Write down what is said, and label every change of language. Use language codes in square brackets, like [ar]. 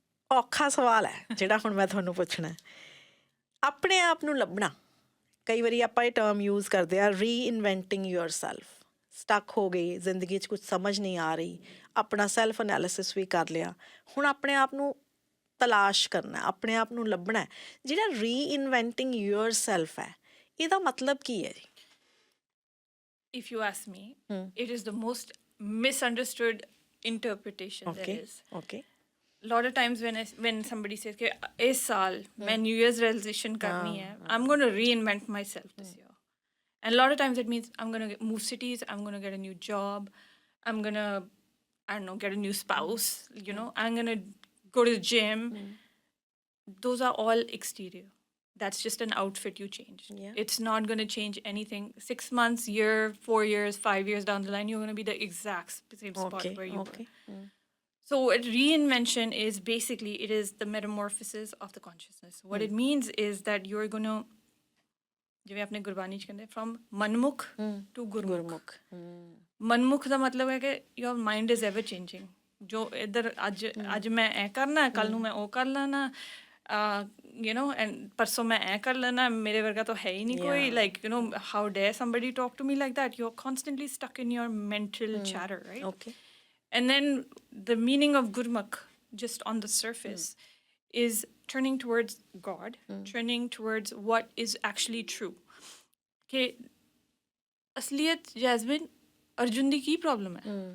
[pa] ਔਖਾ ਸਵਾਲ ਹੈ ਜਿਹੜਾ ਹੁਣ ਮੈਂ ਤੁਹਾਨੂੰ ਪੁੱਛਣਾ ਆਪਣੇ ਆਪ ਨੂੰ ਲੱਭਣਾ ਕਈ ਵਾਰੀ ਆਪਾਂ ਇਹ ਟਰਮ ਯੂਜ਼ ਕਰਦੇ ਆ ਰੀਇਨਵੈਂਟਿੰਗ ਯੋਰਸੈਲਫ ਸਟਕ ਹੋ ਗਈ ਜ਼ਿੰਦਗੀ 'ਚ ਕੁਝ ਸਮਝ ਨਹੀਂ ਆ ਰਹੀ ਆਪਣਾ ਸੈਲਫ ਐਨਾਲਿਸਿਸ ਵੀ ਕਰ ਲਿਆ ਹੁਣ ਆਪਣੇ ਆਪ ਨੂੰ ਤਲਾਸ਼ ਕਰਨਾ ਆਪਣੇ ਆਪ ਨੂੰ ਲੱਭਣਾ ਜਿਹੜਾ ਰੀਇਨਵੈਂਟਿੰਗ ਯੋਰਸੈਲਫ ਹੈ ਇਹਦਾ ਮਤਲਬ ਕੀ ਹੈ ਜੀ [en] if you ask me it is the most misunderstood interpretation there is okay a lot of times when somebody says [hi] कि इस साल मैं New Year's resolution करनी है [en] I'm going to reinvent myself this year And a lot of times it means I'm going to move cities, I'm going to get a new job, I'm going to, I don't know, get a new spouse, you know, I'm going to go to the gym. Those are all exterior. That's just an outfit you changed. Yeah. It's not going to change anything. 6 months, year, 4 years, 5 years down the line, you're going to be the exact same spot where you were. So reinvention is basically, it is the metamorphosis of the consciousness. What it means is that you're going to, [pa] ਜਿਵੇਂ ਆਪਣੇ ਗੁਰਬਾਣੀ ਚ ਕਹਿੰਦੇ [en] from manmukh to gurmukh [pa] ਮਨਮੁਖ ਦਾ ਮਤਲਬ ਹੈ ਕਿ [en] your mind is ever changing. [pa] ਜੋ ਇੱਧਰ ਅੱਜ ਮੈਂ ਐ ਕਰਨਾ, ਕੱਲ ਨੂੰ ਮੈਂ ਉਹ ਕਰ ਲੈਣਾ, [en] you know, and [pa] ਪਰਸੋਂ ਮੈਂ ਐ ਕਰ ਲੈਣਾ, ਮੇਰੇ ਵਰਗਾ ਤਾਂ ਹੈ ਹੀ ਨਹੀਂ ਕੋਈ, [en] like, you know, how dare somebody talk to me like that? You're constantly stuck in your mental chatter, right? Okay. And then the meaning of Gurmukh, just on the surface, is turning towards God, turning towards what is actually true. [pa] Okay, Asliyat, Jasmine, Arjun di ki problem hai?